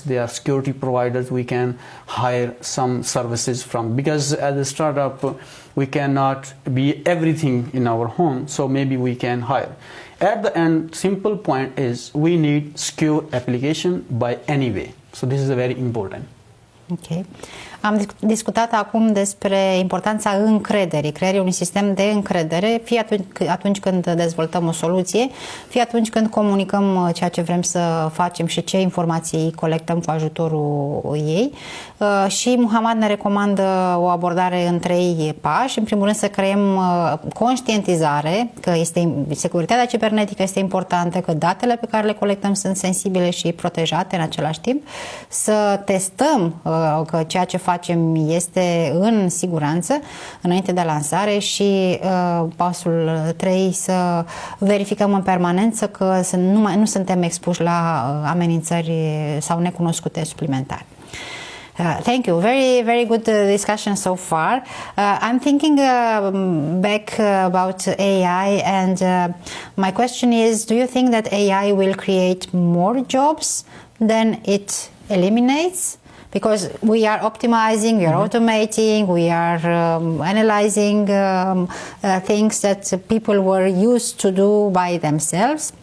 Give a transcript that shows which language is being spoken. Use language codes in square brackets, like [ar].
[en] They are security providers. We can hire some services from, because as a startup, we cannot be everything in our home, so maybe we can hire. At the end, simple point is we need secure application by any way. So this is very important. Ok. [ro] Am discutat acum despre importanța încrederii, creării unui sistem de încredere, fie atunci când dezvoltăm o soluție, fie atunci când comunicăm ceea ce vrem să facem și ce informații colectăm cu ajutorul ei. Și Muhammad ne recomandă o abordare în 3 pași. În primul rând, să creăm conștientizare că securitatea cibernetică este importantă, că datele pe care le colectăm sunt sensibile și protejate în același timp, să testăm că ceea ce facem este în siguranță înainte de lansare și pasul 3, să verificăm în permanență că nu suntem expuși la amenințări sau necunoscute suplimentare. [en] Thank you. Very, very good discussion so far. I'm thinking back about AI, and my question is, do you think that AI will create more jobs than it eliminates? Because we are optimizing, we are automating, we are analyzing things that people were used to do by themselves.